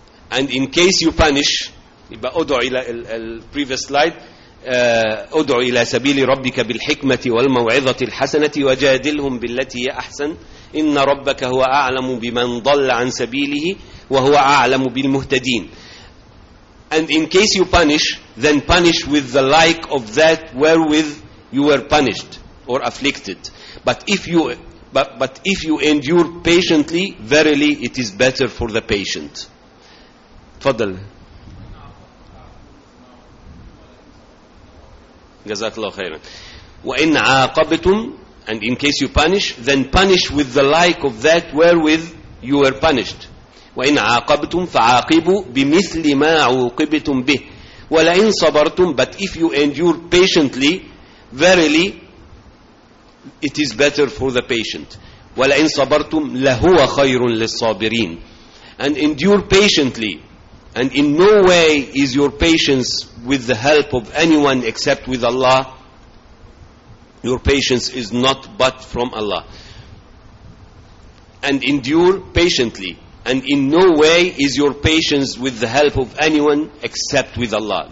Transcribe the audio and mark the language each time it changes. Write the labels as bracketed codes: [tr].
[en] And in case you punish, [ar] أدعو إلى ال [en] previous slide, [ar] أدعو إلى سبيل ربك بالحكمة والموعظة الحسنة وجادلهم بالتي هي أحسن, إن ربك هو أعلم بمن ضل عن سبيله وهو أعلم بالمهتدين. [en] And in case you punish, then punish with the like of that wherewith you were punished or afflicted. But if you endure patiently, verily it is better for the patient. [ar] تفضل. جزاك الله خيرا. وإن عاقبتم, [en] and in case you punish, then punish with the like of that wherewith you were punished. [ar] وإن عاقبتم فعاقبوا بمثل ما عوقبتم به ولئن صبرتم. [en] But if you endure patiently, verily it is better for the patient. [ar] ولئن صبرتم لهو خير للصابرين. [en] And endure patiently. And in no way is your patience with the help of anyone except with Allah. Your patience is not but from Allah. and endure patiently. And in no way is your patience with the help of anyone except with Allah.